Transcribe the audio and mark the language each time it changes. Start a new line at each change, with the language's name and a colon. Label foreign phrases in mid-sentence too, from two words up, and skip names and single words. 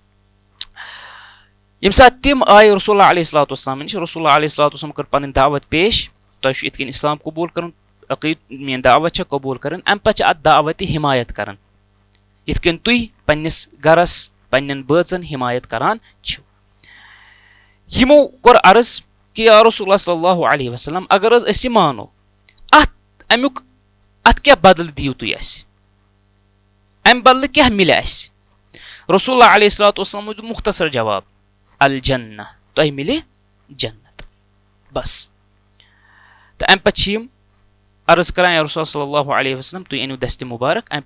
Kashmiri: ییٚمہِ ساتہٕ تِم آیہِ رسول اللہ
Arabic: علیہ الصلوۃ والسلامن
Kashmiri: نِش رسول اللہ
Arabic: علیہ الصلوۃ والسلام
Kashmiri: کٔر پنٕنۍ دعوت پیش تۄہہِ چھُ یِتھ کٔنۍ اسلام قبوٗل کرُن عقیٖد میٲنۍ دعوت چھےٚ قبوٗل کرٕنۍ امہِ پتہٕ چھِ اتھ دعوتہِ حمایت کران یِتھ کٔنۍ تُہۍ پننِس گرس پننٮ۪ن بٲژن حمایت کران چھِو یِمو کوٚر عرض کہِ یا رسول اللہ
Arabic: صلی اللہ علیہ وسلم
Kashmiri: اگر حظ أسۍ یہِ مانو اتھ کیاہ بدلہٕ دِیِو تُہۍ اَسہِ امہِ بدلہٕ کیاہ مِلہِ اَسہِ رسول اللہ
Arabic: علیہ الصلوۃ والسلام
Kashmiri: دیُت مختصر جواب الجنہ تۄہہِ مِلہِ جنت بس تہٕ امہِ پتہٕ چھِ یِم عرض کران یا رسول
Arabic: صلی اللہ علیہ وسلم
Kashmiri: تُہۍ أنِو دستہِ مُبارک امہِ